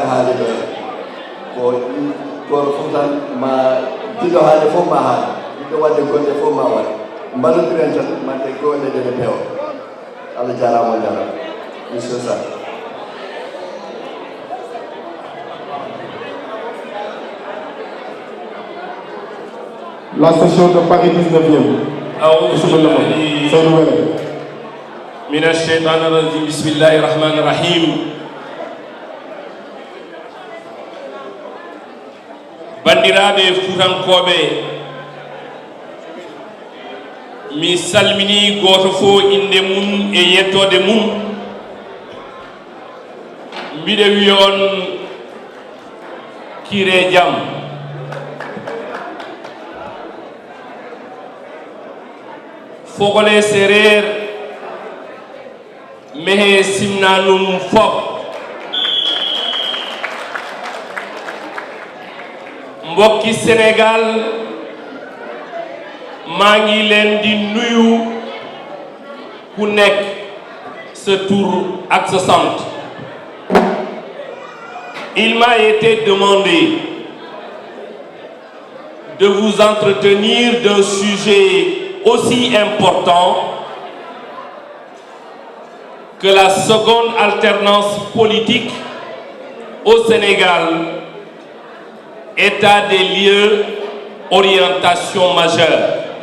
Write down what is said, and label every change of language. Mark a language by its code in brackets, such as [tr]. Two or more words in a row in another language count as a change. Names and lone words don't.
[ff] haali ɗo ko goto fof tan ma jiɗo haade fof ma haala jiɗo wadde golle fof ma waɗa mballodiren tan mande golle ɗe peewa Allah jarama on jarama monsieur Sarr. [fr] La session de Paris 19e. [ar] من الشيطان الرجيم بسم الله الرحمن الرحيم [ff] bandiraɓe futankoɓe mi salmini goto fo inde mum e yettode mum mbiɗe wiya on kire jaam [wo] fogole séréer mehe simnanum fop mbokki Sénégal maa ngi leen di nuyu ku nekk sa tur ak sa sant. [fr] Il m'a été demandé de vous entretenir d'un sujet aussi important que la seconde alternance politique au Sénégal, état des lieux, orientation majeure.